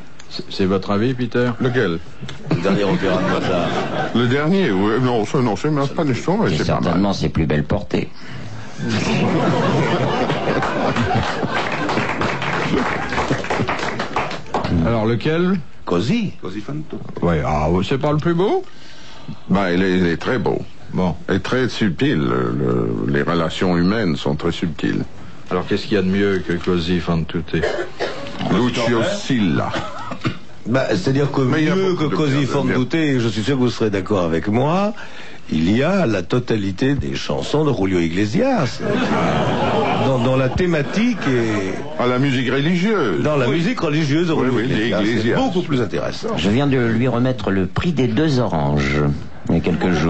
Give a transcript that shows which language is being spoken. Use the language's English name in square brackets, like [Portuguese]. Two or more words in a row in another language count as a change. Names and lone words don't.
[French] C'est votre avis, Peter? Lequel? Le dernier opéra de Mozart. Le dernier, oui. Non, c'est même pas du tout, mais c'est pas mal. Certainement ses plus belles portées. Alors lequel? Così. Così fan tutto. Ouais, ah, c'est pas le plus beau? Ben, il est très beau. Bon. Et très subtil. Les relations humaines sont très subtiles. Alors qu'est-ce qu'il y a de mieux que Così fan tutte? Lucio Silla. Bah, c'est-à-dire que mieux que Così fan tutte, et je suis sûr que vous serez d'accord avec moi, il y a la totalité des chansons de Julio Iglesias. Dans la thématique et... À la musique religieuse. Dans la musique religieuse de Julio Iglesias. Iglesias. C'est beaucoup plus intéressant. Je viens de lui remettre le prix des 2 oranges il y a quelques jours.